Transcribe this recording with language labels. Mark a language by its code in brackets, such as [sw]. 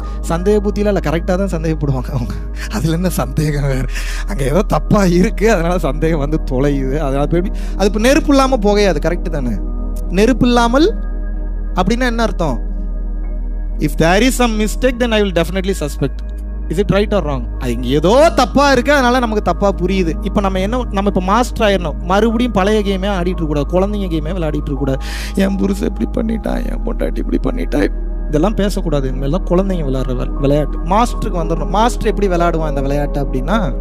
[ta] சந்தேக புத்தியில இல்லை, கரெக்டாக தான் சந்தேகப்படுவாங்க அவங்க. அதில் என்ன சந்தேகம் வேறு? அங்கே ஏதோ தப்பாக இருக்குது, அதனால சந்தேகம் வந்து தொலையுது. அதனால போய் அது இப்போ நெருப்பு இல்லாமல் புகையாது. கரெக்டு தானே? நெருப்பு இல்லாமல் அப்படின்னா என்ன அர்த்தம்? [en] If there is some mistake, then I will definitely suspect. Is it right or wrong? [ta] அது இங்கே ஏதோ தப்பா இருக்கு, அதனால நமக்கு தப்பா புரியுது. இப்போ நம்ம இப்போ மாஸ்டர் ஆயிடணும். மறுபடியும் பழைய கேமே ஆடிட்டு இருக்கக்கூடாது, குழந்தைங்க கேமே விளையாடிட்டு இருக்கக்கூடாது. என் புருஷன் இப்படி பண்ணிட்டான், என் பொண்டாட்டி இப்படி பண்ணிட்டா, இதெல்லாம் பேசக்கூடாது. இனிமேலாம் குழந்தைங்க விளையாடுற விளையாட்டு மாஸ்டருக்கு வந்துடணும். மாஸ்டர் எப்படி விளையாடுவான் இந்த விளையாட்டு அப்படின்னா,